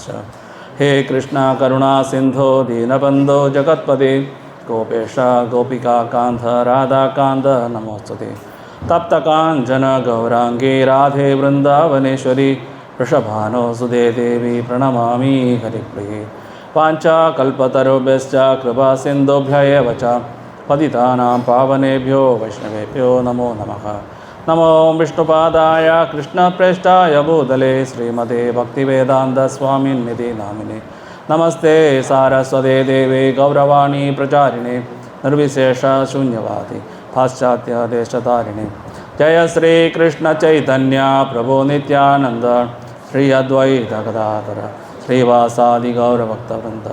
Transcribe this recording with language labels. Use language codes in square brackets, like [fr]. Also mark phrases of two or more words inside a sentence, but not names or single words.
[sa] ഹേ കൃഷ്ണ കരുണാ സിന്ധോ ദീനബന്ധോ ജഗത്പദേ ഗോപേഷ ഗോപികാകാന്ത രാധാകാന്ത നമോസ്തുതേ. തപ്തകാഞ്ചന ഗൗരാംഗേ രാധേ വൃന്ദാവനേശ്വരി വൃഷഭാനോസുതേ ദേവി പ്രണമാമി ഹരിപ്രിയേ. വാഞ്ചാകൽപതരുഭ്യശ്ച കൃപാസിന്ധുഭ്യ ഏവ ച പതിതാനാം പാവനേഭ്യോ വൈഷ്ണവേഭ്യോ നമോ നമഃ. നമോ വിഷ്ണുപാദായ കൃഷ്ണപ്രേഷ്ഠായ ഭൂതലേ ശ്രീമതേ ഭക്തിവേദാന്തസ്വാമിന്നിധി നാമിനെ. നമസ്തേ സാരസ്വതേ ദേവേ ഗൗരവാണി പ്രചാരിണേ നിർവിശേഷ ശൂന്യവാദി പാശ്ചാത്യദേശതാരിണേ. ജയ ശ്രീകൃഷ്ണ ചൈതന്യ പ്രഭോ നിത്യാനന്ദ ശ്രീ അദ്വൈത ഗദാധര ശ്രീവാസാദി ഗൗരഭക്തവൃന്ദ.